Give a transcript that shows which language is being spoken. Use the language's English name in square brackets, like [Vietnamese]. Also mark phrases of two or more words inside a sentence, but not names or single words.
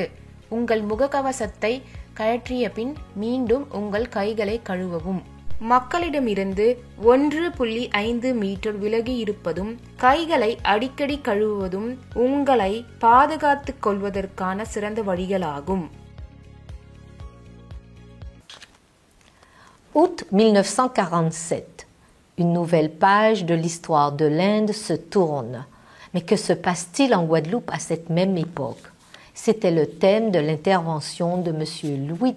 [Tamil] உங்கள் முகக்கவசத்தை கழற்றிய பின் மீண்டும் உங்கள் கைகளை கழுவவும். மக்களிடமிருந்து 1.5 மீட்டர் விலகி இருப்பதும் கைகளை அடிக்கடி கழுவுவதும் உங்களை பாதுகாத்துக் கொள்வதற்கான சிறந்த வழிகளாகும். [French] Août 1947. Une nouvelle page de l'histoire de l'Inde se tourne. Mais que se passe-t-il en Guadeloupe à cette même époque? C'était le thème de l'intervention de M.